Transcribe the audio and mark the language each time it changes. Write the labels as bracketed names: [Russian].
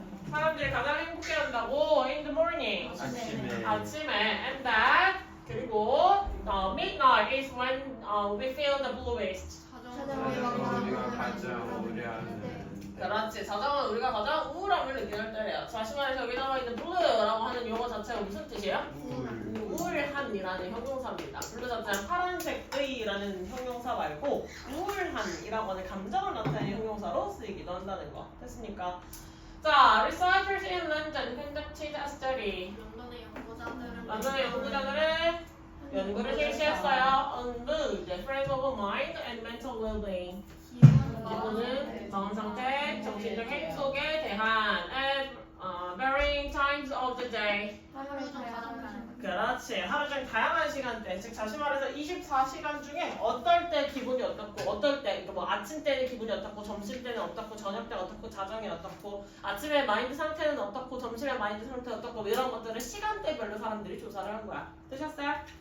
[Korean] 사람들이 가장 행복해한다고 [English] in the morning. [Korean] 아침에 [English] and that 그리고 midnight is when we feel the bluest. [Korean] 우리가 가장 오래하는. 그렇지. 자정은 우리가 가장 우울함을 느끼는 때래요. 다시 말해서 여기 나와 있는 blue라고 하는 용어 자체가 무슨 뜻이에요? 우울한이라는 형용사입니다. 블루 자체는 파란색의라는 형용사 말고 우울한이라고 하는 감정을 나타내는 형용사로 쓰이기도 한다는 거. 됐습니까? [English] 자, researchers in London conducted a study. [Korean] 런던의 연구자들은 연구를 실시했어요. [English] On mood, frame of mind, and mental well-being. [Korean] 기분은 마음 상태, 정신적 행복에 대한 [English] at varying times of the day. [Korean] 그렇지. 하루 중 다양한 시간대, 즉 다시 말해서 24시간 중에 어떨 때 기분이 어떻고 어떨 때, 그러니까 뭐 아침 때는 기분이 어떻고 점심 때는 어떻고 저녁 때 어떻고 자정이 어떻고 아침에 마인드 상태는 어떻고 점심에 마인드 상태 어떻고 뭐 이런 것들을 시간대별로 사람들이 조사를 한 거야. 되셨어요?